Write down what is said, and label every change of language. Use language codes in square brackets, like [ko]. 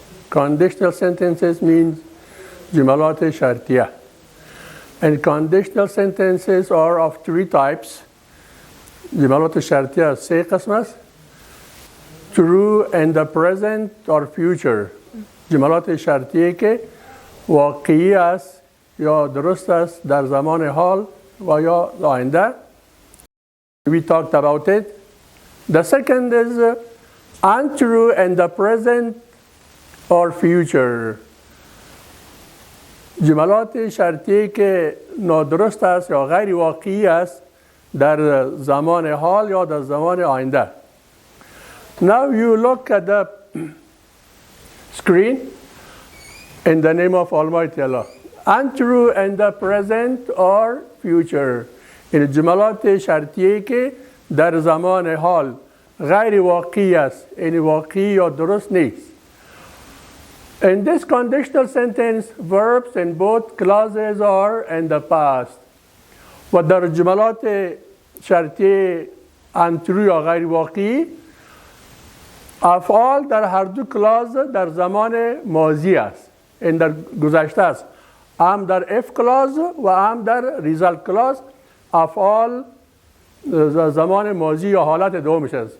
[en] Conditional sentences means [fa] جملات شرطیه. [en] And conditional sentences are of three types. [fa] جملات شرطیه سه قسم است. [en] True and the present or future. [fa] جملات شرطیه که واقعی است یا درست است در زمان حال و یا آینده. [en] We talked about it. The second is untrue and the present or future. [fa] جملات شرطی که نادرست است یا غیر واقعی است در زمان حال یا در زمان آینده. [en] Now you look at the screen in the name of Almighty Allah. Untrue and the present or future. [fa] این جملات شرطی که در زمان حال غیر واقعی است. این واقعی یا درست نیست. [en] In this conditional sentence, verbs in both clauses are in the past. [fa] و در جملات شرطی untrue یا غیر واقعی افعال در هر دو کلاز در زمان ماضی است. این در گذشته است. هم در اف کلاز و هم در ریزالت کلاز افعال زمان ماضی یا حالت دومش است.